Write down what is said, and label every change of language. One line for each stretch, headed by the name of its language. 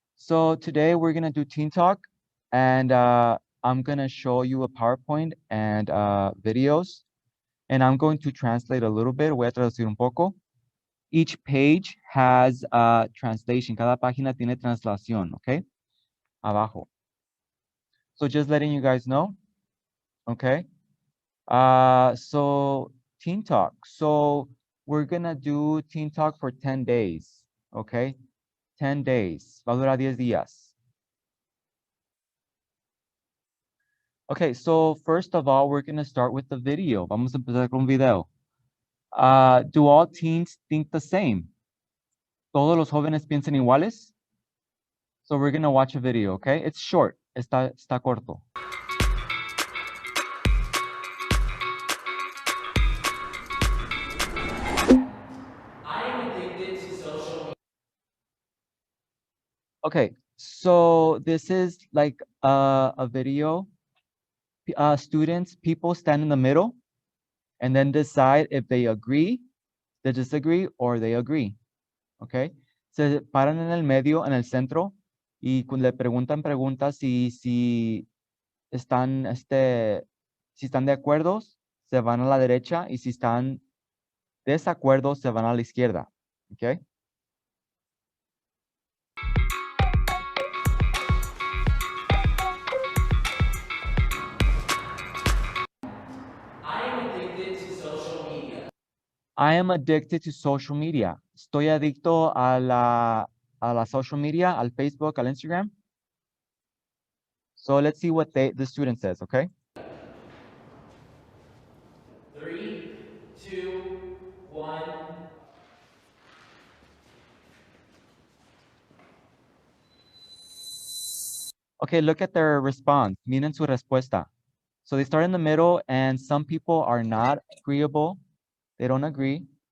English: So today we're gonna do Teen Talk, and I'm gonna show you a PowerPoint and videos, and I'm going to translate a little bit.
Spanish: Voy a traducir un poco.
English: Each page has a translation.
Spanish: Cada página tiene translación, okay? Abajo.
English: So just letting you guys know, okay? So Teen Talk. So we're gonna do Teen Talk for 10 days, okay? 10 days.
Spanish: Va a durar 10 días.
English: Okay, so first of all, we're going to start with the video.
Spanish: Vamos a empezar con un video.
English: Do all teens think the same?
Spanish: ¿Todos los jóvenes piensan iguales?
English: So we're going to watch a video, okay? It's short.
Spanish: Está corto.
English: I am addicted to social media. Okay, so this is like a video. Students, people stand in the middle and then decide if they agree, they disagree, or they agree. Okay?
Spanish: Se paran en el medio, en el centro, y le preguntan preguntas si están, si están de acuerdo, se van a la derecha, y si están desacuerdo, se van a la izquierda.
English: Okay? I am addicted to social media. I am addicted to social media.
Spanish: Estoy adicto a la social media, al Facebook, al Instagram.
English: So let's see what the student says, okay? 3, 2, 1. Okay, look at their response.
Spanish: Miren su respuesta.
English: So they start in the middle, and some people are not agreeable. They don't agree.